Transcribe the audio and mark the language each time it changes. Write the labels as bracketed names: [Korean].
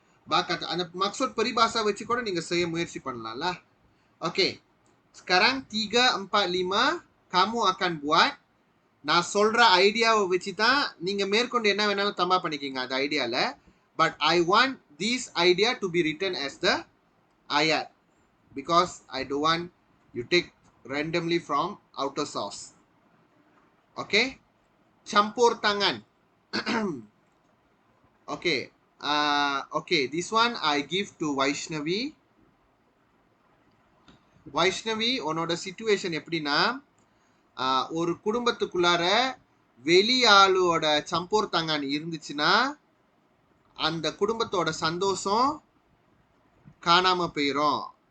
[Malay] Kata anda maksud peribahasa [Tamil] வச்சுக்கூட நீங்க செய்ய முயற்சி பண்ணலாம்lah. [English] Okay. [Malay] Sekarang 3, 4, 5 kamu akan buat. [Tamil] நான் சொல்ற ஐடியாவை வச்சு தான் நீங்க மேற்கொண்டு என்ன வேணாலும் தம்பா பண்ணிக்கிங்க அந்த ஐடியால. [English] But I want this idea to be written as the ayat. Because I don't want you take randomly from outer source. Okay? [Malay] Campur tangan. [English] Okay. Okay, this one I give to Vaishnavi. [Tamil] Vaishnavi, உன்னோட situation எப்படின்னா ஒரு குடும்பத்துக்குள்ளார வெளி ஆளோட சம்போர் தங்கான் இருந்துச்சுன்னா அந்த குடும்பத்தோட சந்தோஷம் காணாம போயிரும்.